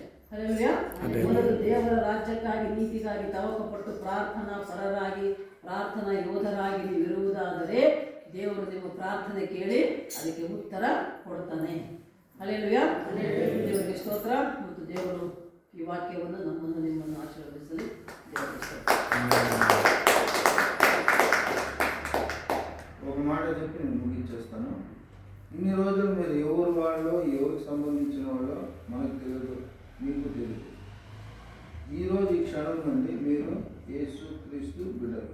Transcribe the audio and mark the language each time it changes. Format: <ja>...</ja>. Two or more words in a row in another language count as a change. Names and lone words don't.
<kn>ಮೊದಲು ದೇವರ ರಾಜ್ಯಕ್ಕಾಗಿ ನೀತಿಗಾಗಿ ತವಕಪಟ್ಟು ಪ್ರಾರ್ಥನಾ ಪರರಾಗಿ ಪ್ರಾರ್ಥನಾ ಯೋಧರಾಗಿ ನೀವು ಇರುವುದಾದರೆ ದೇವರು ನಿಮ್ಮ ಪ್ರಾರ್ಥನೆ ಕೇಳಿ ಅದಕ್ಕೆ ಉತ್ತರ ಕೊಡ್ತಾನೆ. ಹಲ್ಲೆಲೂಯಾ. ದೇವರಿಗೆ ಸ್ತೋತ್ರ. ಮತ್ತು ದೇವರು ಈ వాక్యವನ್ನು ನಮ್ಮನ್ನು ನಿಮ್ಮನ್ನು ఆశీర్వదించాలి.</kn> <te>ఒక మాట చెప్పి నేను ముగించేస్తాను. ఇన్ని రోజులు మీరు ఎవరు వాళ్ళో ఎవరికి సంబంధించిన వాళ్ళో మనకు తెలియదు, మీకు తెలియదు. ఈరోజు ఈ క్షణం నుండి మీరు యేసు క్రీస్తు బిడ్డలు.</te>